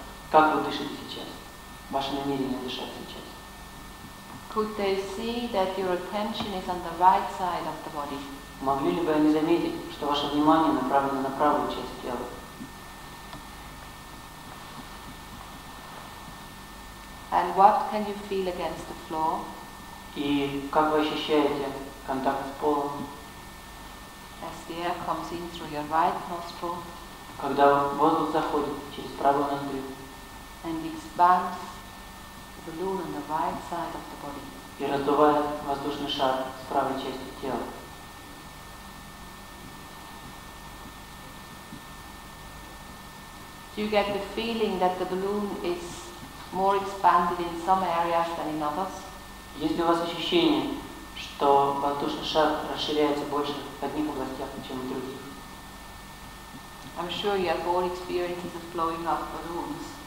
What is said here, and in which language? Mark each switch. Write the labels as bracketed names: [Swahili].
[Russian] как вы дышите сейчас, ваше намерение дышать сейчас? [English] Could they see that your attention is on the right side of the body? [Russian] Могли ли бы они заметить, что ваше внимание направлено на правую часть тела? [English] And what can you feel against the floor? [Russian] И как вы ощущаете контакт с полом, [English] As the air comes in through your right nostril [Russian] когда воздух заходит через правую ноздрю [English] and expands the balloon on the right side of the body? [Russian] и раздувает воздушный шар с правой части тела? [English] Do you get the feeling that the balloon is more expanded in some areas than in others? [Russian] Есть ли у вас ощущение, что воздушный шар расширяется больше в одних областях, чем в других? [English] I'm sure you have all experiences of blowing up balloons.